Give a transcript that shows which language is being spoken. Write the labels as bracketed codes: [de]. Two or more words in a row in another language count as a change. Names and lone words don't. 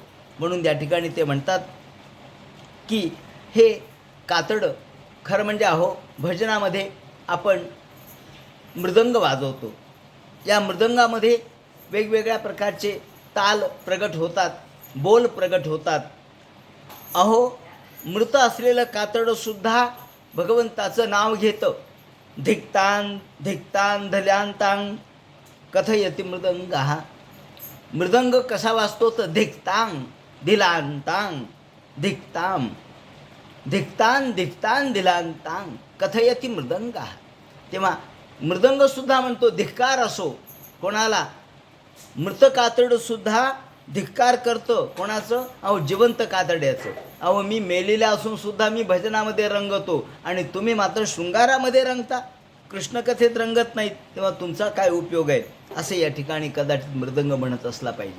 [mr] म्हणून या ठिकाणी ते म्हणतात की हे कातडं खरं म्हणजे अहो भजनामध्ये आपण मृदंग वाजवतो. या मृदंगामध्ये वेगवेगळ्या प्रकारचे ताल प्रगट होतात, बोल प्रगट होतात. अहो मृत असलेलं कातडंसुद्धा भगवंताचं नाव घेतं. [sa] धिक्तान धिक्तान धल्यांतांग कथयति मृदंग. [mr] मृदंग कसा वाजतो तर [sa] धिक्तांग धिलांतांग धिक्ताम धिक्तान धिक्तान धिलांतांग कथयति मृदंग. [mr] तेव्हा मृदंगसुद्धा म्हणतो धिक्कार असो कोणाला. मृत कातडंसुद्धा धिक्कार करतं कोणाचं, अहो जिवंत कातड्याचं. अहो मी मेलेल्या असूनसुद्धा मी भजनामध्ये रंगतो आणि तुम्ही मात्र शृंगारामध्ये रंगता, कृष्णकथेत रंगत नाहीत, तेव्हा तुमचा काय उपयोग आहे असे या ठिकाणी कदाचित मृदंग म्हणत असला पाहिजे.